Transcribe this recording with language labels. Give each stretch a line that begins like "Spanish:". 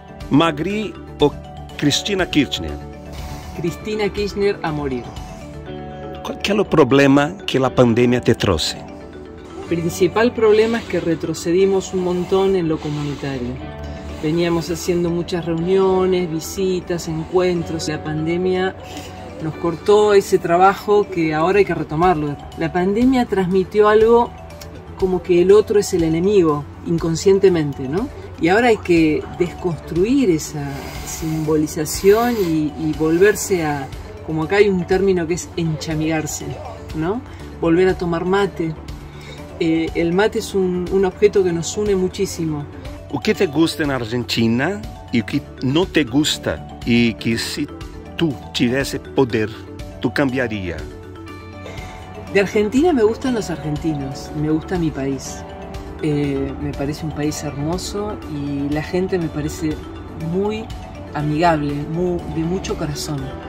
Portuguese: Magri ou Cristina Kirchner?
Spanish: Cristina Kirchner a morir.
Portuguese: Qual é o problema que a pandemia te trouxe?
Spanish: El principal problema es que retrocedimos un montón en lo comunitario. Veníamos haciendo muchas reuniones, visitas, encuentros. La pandemia nos cortó ese trabajo que ahora hay que retomarlo. La pandemia transmitió algo como que el otro es el enemigo, inconscientemente, ¿no? Y ahora hay que desconstruir esa simbolización y volverse a, como acá hay un término que es enchamigarse, ¿no? Volver a tomar mate. El mate es un objeto que nos une muchísimo.
Portuguese: O que
Spanish: te gusta
Portuguese: na Argentina e o que não te gusta e que se tu tivesse poder, tu cambiaria?
Spanish: De Argentina me gustan los argentinos, me gusta mi país. Me parece un país hermoso y la gente me parece muy amigable, de mucho corazón.